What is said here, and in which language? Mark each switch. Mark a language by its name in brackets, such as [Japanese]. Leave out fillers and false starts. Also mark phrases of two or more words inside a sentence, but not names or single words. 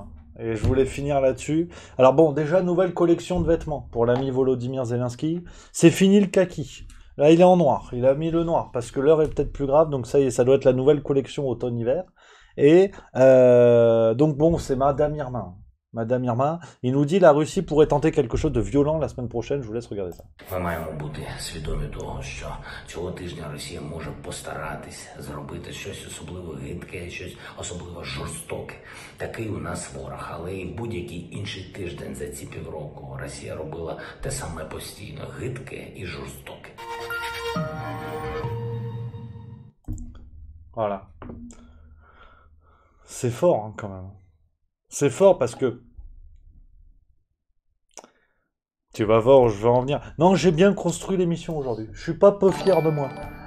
[French] Et je voulais finir là-dessus. Alors bon, déjà, nouvelle collection de vêtements pour l'ami Volodymyr Zelensky. C'est fini le kaki. Là, il est en noir. Il a mis le noir parce que l'heure est peut-être plus grave. Donc ça y est, ça doit être la nouvelle collection automne-hiver. Et donc bon, c'est Madame Irma. Madame Irma, il nous dit la Russie pourrait tenter quelque chose de violent la semaine prochaine. Je vous laisse regarder ça. [Ukrainian] Ми маємо бути свідомі того, що цього тижня Росія може постаратись зробити щось особливо гидке, щось особливо жорстоке. Такий у нас ворог, але і будь-який інший тиждень за ці півроку Росія робила те саме постійно, гидке і жорстоке. [French] Voilà. C'est fort hein, quand même. C'est fort parce que tu vas voir où je vais en venir. Non, j'ai bien construit l'émission aujourd'hui. Je suis pas peu fier de moi.